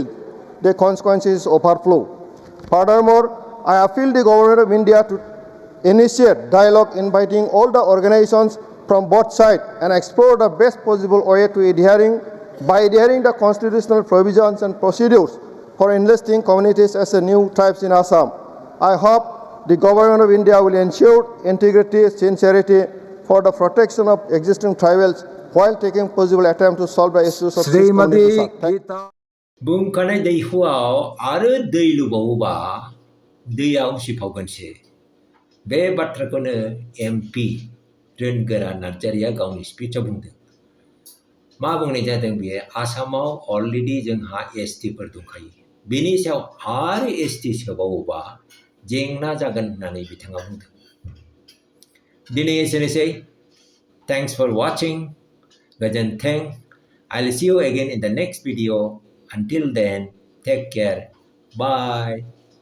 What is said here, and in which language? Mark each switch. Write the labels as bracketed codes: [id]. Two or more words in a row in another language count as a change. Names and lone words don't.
[en] The consequences overflow. Furthermore, I appeal the government of India to initiate dialogue inviting all the organizations from both sides and explore the best possible way to adhering the constitutional provisions and procedures for enlisting communities as a new tribes in Assam. I hope the government of India will ensure integrity, sincerity for the protection of existing tribals while taking possible attempt to solve the issues of this community. [brx] बुंखानाय दैहुआव आरो दै लुबावोबा दैया उसिफावगोनसो बे बाथ्राखौनो एमपि रोनगोरा नार्जारिया गावनि स्पिचआव बुंदों मा बुंनाय जादों बेयो आसामाव अलरेडि जोंहा एसटिफोर दंखायो बेनि सायाव आरो एसटि सोबावोबा जेंना जागोन होननानै बिथाङा बुंदों दिनै एसेनोसै [en] thanks for watching [brx] गोजोन्थों [en] I'll see you again in the next video. Until then, take care. Bye.